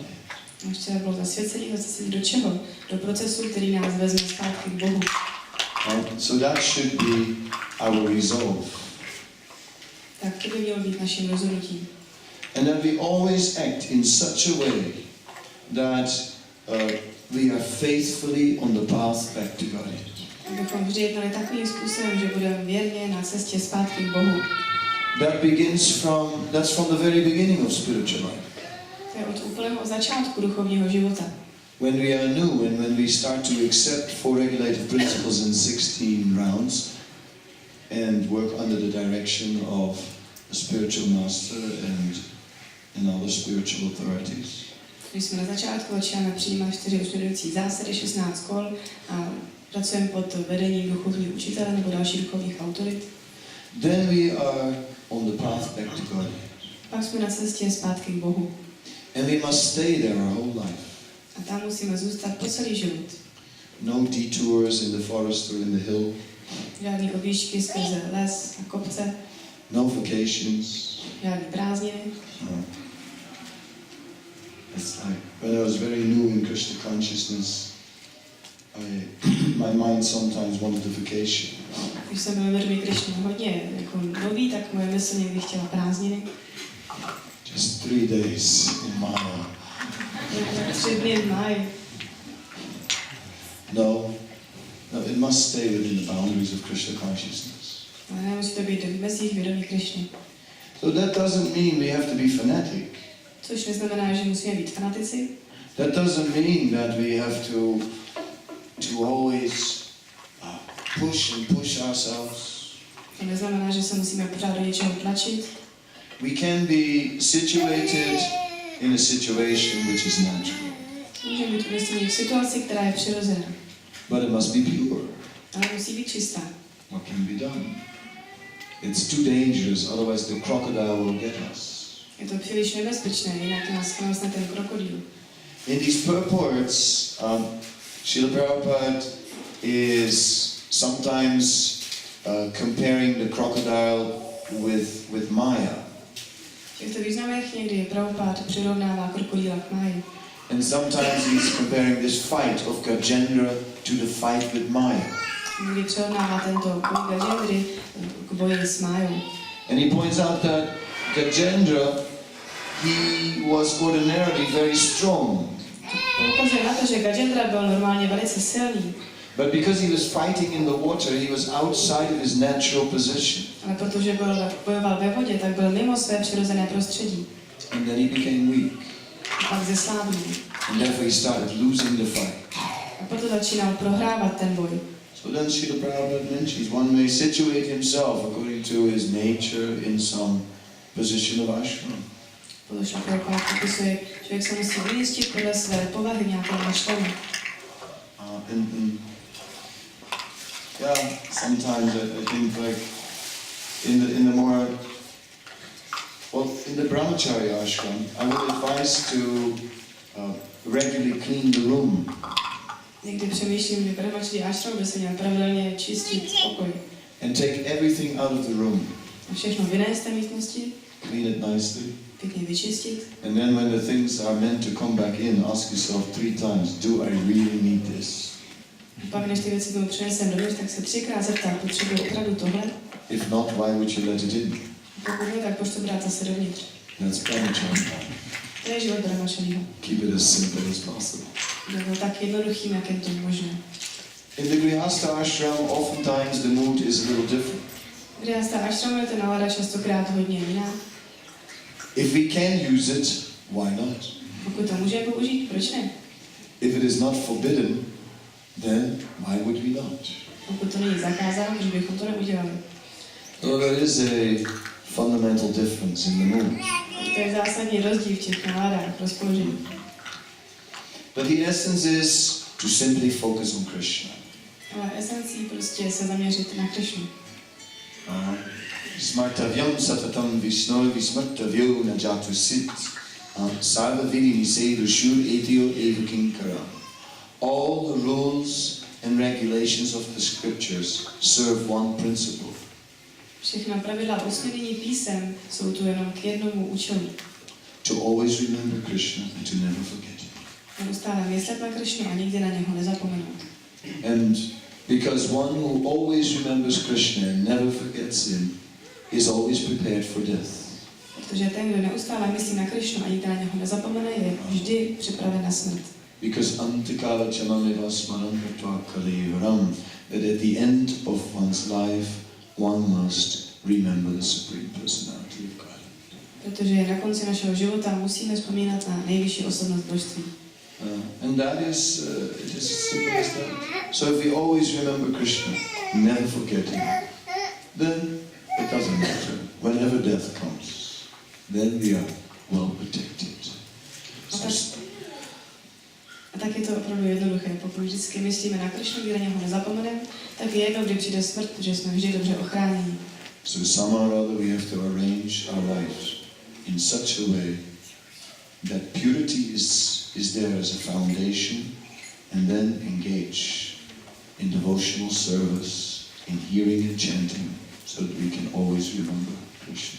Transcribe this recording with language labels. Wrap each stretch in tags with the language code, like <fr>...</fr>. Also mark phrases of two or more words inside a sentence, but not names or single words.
<cs>A včera bylo zasvěcení do čeho? Do procesu, který nás vezme zpátky k Bohu.</cs> <en>So that should be our resolve.</en> <cs>Tak to by mělo být naším rozhodnutím.</cs> <en>And that we always act in such a way that we are faithfully on the path back to God.</en> <cs>Abychom vždy jednali takovým způsobem, že budeme věrně na cestě zpátky k Bohu.</cs> <en>That's from the very beginning of spiritual life.</en> <cs>To je od úplného začátku duchovního života.</cs> <en>When we are new and when we start to accept four regulative principles in 16 rounds and work under the direction of a spiritual master and other spiritual authorities.</en> <cs>Když jsme na začátku začínáme přijímat 4 usměrňující zásady, 16 kol a pracujeme pod vedením duchovního učitele nebo dalších duchovních autorit,</cs> <en>then we are on the path back to God.</en> <cs>pak jsme na cestě zpátky k Bohu.</cs> <en>And we must stay there our whole life.</en> <cs>A tam musíme zůstat po celý život.</cs> <en>No detours in the forest or in the hill.</en> <cs>Žádný objížďky skrze les a kopce.</cs> <en>No vacations.</en> <cs>Žádný prázdniny.</cs> <en>No. It's like when I was very new in Krishna consciousness, my mind sometimes wanted a vacation.</en> <cs>Když jsem byl vědomý Krishně hodně jako nový, tak moje mysl někdy chtěla prázdniny.</cs> <en>Just 3 days in Maya.</en> <cs>3 dny v máji.</cs> <en>No, it must stay within the boundaries of Krishna consciousness.</en> <cs>Ale nemusí to být v mezích vědomí Krishny.</cs> <en>So that doesn't mean we have to be fanatic.</en> <cs>Což neznamená, že musíme být fanatici.</cs> <en>That doesn't mean that we have to always push ourselves.</en> <cs>To neznamená, že se musíme pořád do něčeho tlačit.</cs> <en>We can be situated in a situation which is natural.</en> <cs>Můžeme být umístěni v situaci, která je přirozená.</cs> <en>But it must be pure.</en> <cs>Ale musí být čistá.</cs> <en>What can be done? It's too dangerous, otherwise the crocodile will get us.</en> <cs>Je to příliš nebezpečné, jinak nás chvásne ten krokodýl.</cs> <en>In these purports, Srila Prabhupada is sometimes comparing the crocodile with Maya.</en> <cs>V těchto významech někdy Prabhupada přirovnává krokodýla k máji.</cs> <en>And sometimes he's comparing this fight of Gajendra to the fight with Maya.</en> <cs>Někdy přirovnává tento boj Gajendry k boji s májou.</cs> <en>And he points out that Gajendra, he was ordinarily very strong.</en> <cs>Ukazuje na to, že Gajendra byl normálně velice silný.</cs> <en>But because he was fighting in the water, he was outside of his natural position.</en> <cs>Ale protože bojoval ve vodě, tak byl mimo své přirozené prostředí.</cs> <en>And then he became weak.</en> <cs>A pak zeslábnul.</cs> <en>And therefore he started losing the fight.</en> <cs>A proto začínal prohrávat ten boj.</cs> <en>So then Srila Prabhupada mentions one may situate himself according to his nature in some position of ashram.</en> <cs>Proto Srila Prabhupada popisuje, člověk se musí umístit podle své povahy v nějakém ašramu.</cs> <en>sometimes I think like in the more in the brahmacharya ashram, I would advise to regularly clean the room.</en> <cs>Někdy přemýšlím, že brahmacharya ashram by se měl pravidelně čistit pokoj.</cs> <en>And take everything out of the room.</en> <cs>A všechno vynést z té místnosti.</cs> <en>Clean it nicely.</en> <cs>Pěkně vyčistit.</cs> <en>And then when the things are meant to come back in, ask yourself 3 times, do I really need this?</en> <cs>Pak než ty věci tomu přinesem dovnitř, tak se 3krát zeptám, potřebuji opravdu tohle?</cs> <en>If not, why would you let it in?</en> <cs>Pokud ne, tak proč to brát zase dovnitř?</cs> <en>That's brahmacharya.</en> <cs>To je život brahmacharya.</cs> <en>Keep it as simple as possible.</en> <cs>Bylo tak jednoduchým, jak je to možné.</cs> <en>In the Grihastha ashram, oftentimes the mood is a little different.</en> <cs>V Grihastha ashramu je ta nálada častokrát hodně jiná.</cs> <en>If we can use it, why not?</en> <cs>Pokud to můžeme použít, proč ne?</cs> <en>If it is not forbidden, then why would we not?</en> <cs>Pokud to není zakázáno, proč bychom to neudělali?</cs> <en>So there is a fundamental difference in the mood.</en> <cs>To je zásadní rozdíl v těch náladách, rozpoložení.</cs> <en>But the essence is to simply focus on Krishna.</en> <cs>Ale esencí prostě se zaměřit na Krishnu.</cs> <sa>Smartavyam satatam Vishnu vismartavyo najatu sit. Sarva vidi nisedu shur etio eva kinkara.</sa> <en>All the rules and regulations of the scriptures serve one principle.</en> <cs>Všechna pravidla usměrnění písem jsou tu jenom k jednomu účelu.</cs> <en>To always remember Krishna and to never forget him.</en> <cs>Neustále myslet na Krishnu a nikdy na něho nezapomenout.</cs> <en>And because one who always remembers Krishna and never forgets him is always prepared for death.</en> <cs>Protože ten, kdo neustále myslí na Krishnu a nikdy na něho nezapomene, je vždy připraven na smrt.</cs> <sa>Because antikala chamameva smaram katva kalivaram,</sa> <en>that at the end of one's life one must remember the Supreme Personality of God.</en> <cs>Protože na konci našeho života musíme vzpomínat na nejvyšší osobnost božství.</cs> <en>And that is, it is as simple as that. So if we always remember Krishna, never forget him, then it doesn't matter. Whenever death comes, then we are well protected.</en> <cs>A tak je to opravdu jednoduché. Pokud vždycky myslíme na Krishnu, kdy na něho nezapomeneme, tak je jedno, kdy přijde smrt, protože jsme vždy dobře ochráněni.</cs> <en>So somehow or other we have to arrange our life in such a way that purity is there as a foundation, and then engage in devotional service, in hearing and chanting, so that we can always remember Krishna.</en>